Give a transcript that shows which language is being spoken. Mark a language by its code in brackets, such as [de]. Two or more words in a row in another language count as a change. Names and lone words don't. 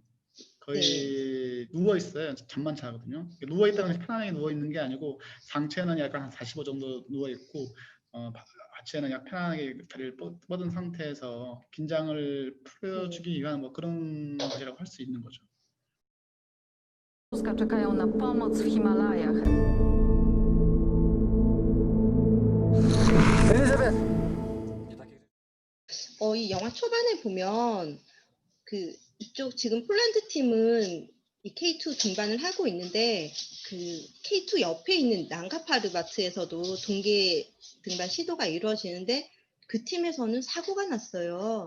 [ko] 네. 거의 누워 있어요. 잠만 자거든요. 누워 있다가 어, 편안하게 누워 있는 게 아니고 상체는 약간 한 45 정도 누워 있고 하체는 약간 편안하게 다리를 뻗은 상태에서 긴장을 네. 풀어주기 위한 뭐 그런 것이라고 할 수 있는 거죠. [pl] Czekają na pomoc w Himalajach. [ko] 이 영화 초반에 보면 그 이쪽 지금 폴란드 팀은 이 K2 등반을 하고 있는데 그 K2 옆에 있는 낭가파르바트에서도 동계 등반 시도가 이루어지는데 그 팀에서는 사고가 났어요.